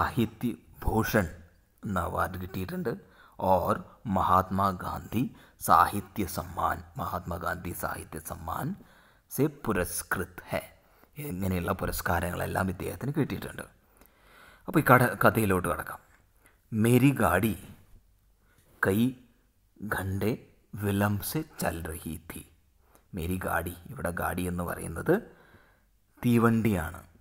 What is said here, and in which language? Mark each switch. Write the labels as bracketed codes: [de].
[ml] സാഹിത്യഭൂഷൺ എന്ന അവാർഡ് കിട്ടിയിട്ടുണ്ട്. [hi] और महात्मा गांधी साहित्य सम्मान से पुरस्कृत है. [ml] ഇങ്ങനെയുള്ള പുരസ്കാരങ്ങളെല്ലാം ഇദ്ദേഹത്തിന് കിട്ടിയിട്ടുണ്ട്. അപ്പോൾ ഈ കഥയിലോട്ട് കിടക്കാം. [hi] മേരി ഗാഡി കൈ ഘണ്ടെ വിലംബ് സെ ചൽ രഹി ഥി. മേരി ഗാഡി, [ml] ഇവിടെ ഗാഡി എന്ന് പറയുന്നത് തീവണ്ടിയാണ്.